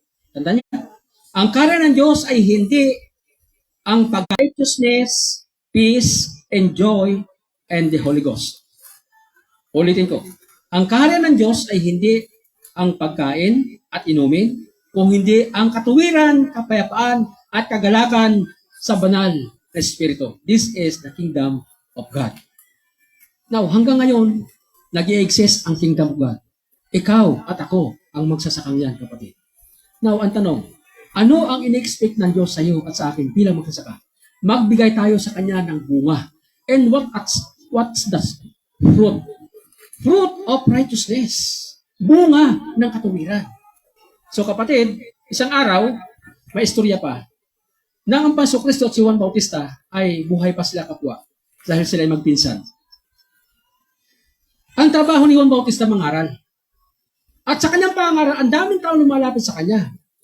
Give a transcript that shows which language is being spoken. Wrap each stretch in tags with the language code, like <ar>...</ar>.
<tl>Tandaan niyo, ang karya ng Diyos ay hindi ang pag-</tl> <en>righteousness, peace, and joy, and the Holy Ghost.</en> <tl>Ulitin ko. Ang karya ng Diyos ay hindi ang pagkain at inumin, kung hindi ang katuwiran, kapayapaan, at kagalakan sa banal na Espiritu.</tl> <en>This is the kingdom of God.</en> <tl>Now, hanggang ngayon, nag-i-exist ang kingdom of God. Ikaw at ako ang magsasakang yan, kapatid. Now, ang tanong, ano ang in-expect ng Diyos sa iyo at sa akin bilang magsasaka? Magbigay tayo sa Kanya ng bunga.</tl> <en>And what's the fruit? Fruit of righteousness.</en> <tl>Bunga ng katuwiran. So kapatid, isang araw, may istorya pa, na ang Paso Kristo at si Juan Bautista ay buhay pa sila kapwa dahil sila ay magpinsan. Ang trabaho ni Juan Bautista mangaral. At sa kanyang pangaral, ang daming tao lumalapit sa kanya.</tl>